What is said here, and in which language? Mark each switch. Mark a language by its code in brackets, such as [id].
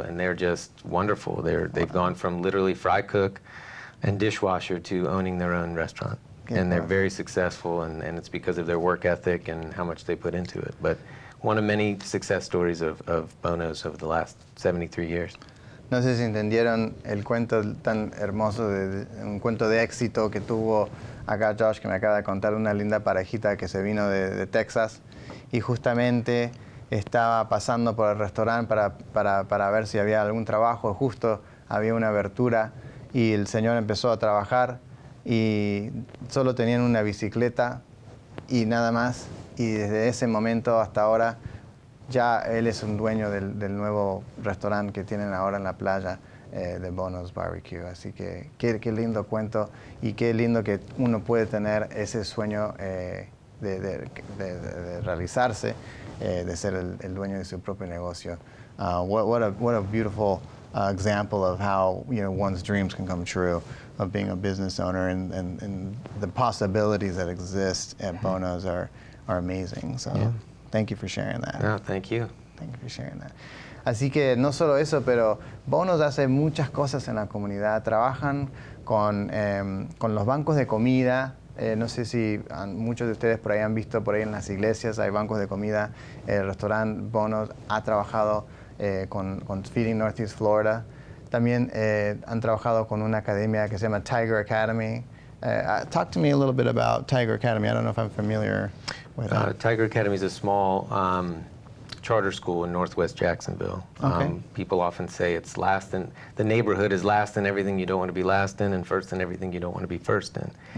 [en] And they're just wonderful. They've gone from literally fry cook and dishwasher to owning their own restaurant. And they're very successful, and it's because of their work ethic and how much they put into it. But one of many success stories of Bono's over the last 73 years. [es] No sé si entendieron el cuento tan hermoso, un cuento de éxito que tuvo acá Josh, que me acaba de contar, una linda parejita que se vino de Texas y justamente estaba pasando por el restaurante para ver si había algún trabajo. Justo había una abertura y el señor empezó a trabajar y solo tenían una bicicleta y nada más. Y desde ese momento hasta ahora ya él es un dueño del nuevo restaurante que tienen ahora en la playa de Bono's Barbecue. Así que qué lindo cuento y qué lindo que uno puede tener ese sueño de realizarse, de ser el dueño de su propio negocio. [en] What a beautiful example of how one's dreams can come true, of being a business owner, and the possibilities that exist at Bono's are amazing. So. Yeah. Thank you for sharing that. No, thank you. Thank you for sharing that. [es] Así que no solo eso, pero Bono's hace muchas cosas en la comunidad. Trabajan con los bancos de comida No sé si muchos de ustedes por ahí han visto, por ahí en las iglesias hay bancos de comida. El restaurante Bono ha trabajado con Feeding Northeast Florida. También han trabajado con una academia que se llama Tiger Academy. [en] Talk to me a little bit about Tiger Academy. I don't know if I'm familiar with that. Tiger Academy is a small charter school in Northwest Jacksonville. Okay. People often say it's last in, the neighborhood is last in everything you don't want to be last in and first in everything you don't want to be first in.